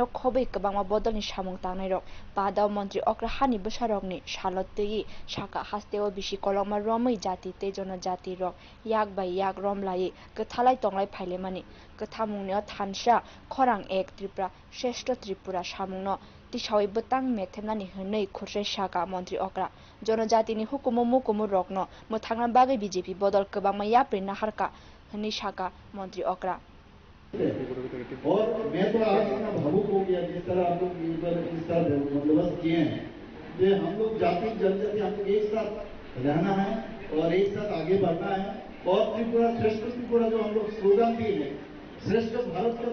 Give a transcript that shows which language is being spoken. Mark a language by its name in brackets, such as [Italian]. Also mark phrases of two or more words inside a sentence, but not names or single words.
[Kok Borok] खबै कबांगमा बदलनि सामुं तांनायरो पांदा मंत्री अग्रा हानि बसारंगनि सालो तई साका हास्तेओ बिसि कलमा रमै जाति ते जनजाति रो याक बाय याक रमलायै कथालाय तंलाय फाइलेमानि कथामुंनो थानसा खरां एक त्रिपुरा श्रेष्ठ त्रिपुरा सामुंनो तिसावै बतंग मेथेमनानि हनै खुरसे साका मंत्री अग्रा जनजातिनि हुकुमु मुकुमु रकनो मोथांना बागै बीजेपी बदल कबांमा याप्रि नाहारका हनै साका मंत्री अग्रा [Hindi] और मैं तो आज इतना भावुक हो गया जिस तरह आप लोग इस तरह बंदोबस्त किए हैं कि हम लोग जाति जनजाति हम लोग एक साथ रहना है और एक साथ आगे बढ़ना है और त्रिपुरा श्रेष्ठ त्रिपुरा जो हम लोग स्लोगन दिए हैं श्रेष्ठ भारत का